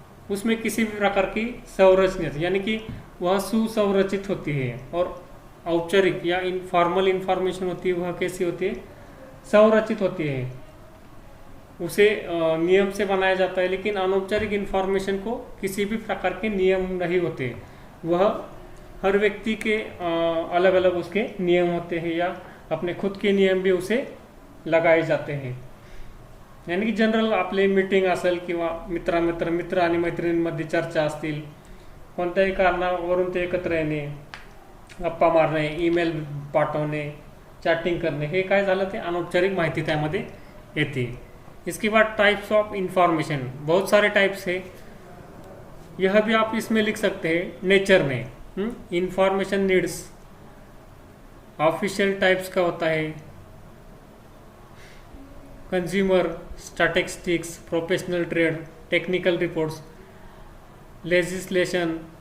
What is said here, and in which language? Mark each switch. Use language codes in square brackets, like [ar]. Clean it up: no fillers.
[hi] उसमें किसी भी प्रकार की संरचना यानी कि वह सुसंरचित होती है, और औपचारिक या इनफॉर्मल इंफॉर्मेशन होती है वह कैसी होती है, संरचित होती है, उसे नियम से बनाया जाता है। लेकिन अनौपचारिक इंफॉर्मेशन को किसी भी प्रकार के नियम नहीं होते, वह हर व्यक्ति के अलग अलग उसके नियम होते हैं या अपने खुद के नियम भी उसे लगाए जाते हैं। [mr] यानी की जनरल आपले मीटिंग असेल किंवा मित्र आणि मैत्रिणींमध्ये चर्चा असतील, कोणत्याही कारणावरून ते एकत्र येणे, गप्पा मारणे, ईमेल पाठवणे, चॅटिंग करणे, हे काय झालं ते अनौपचारिक माहिती त्यामध्ये येते। [hi] इसके बाद टाइप्स ऑफ इंफॉर्मेशन, बहुत सारे टाइप्स है, यह भी आप इसमें लिख सकते हैं नेचर में। इंफॉर्मेशन नीड्स, ऑफिशियल टाइप्स का होता है, consumer, statistics, professional trade, technical reports, legislation,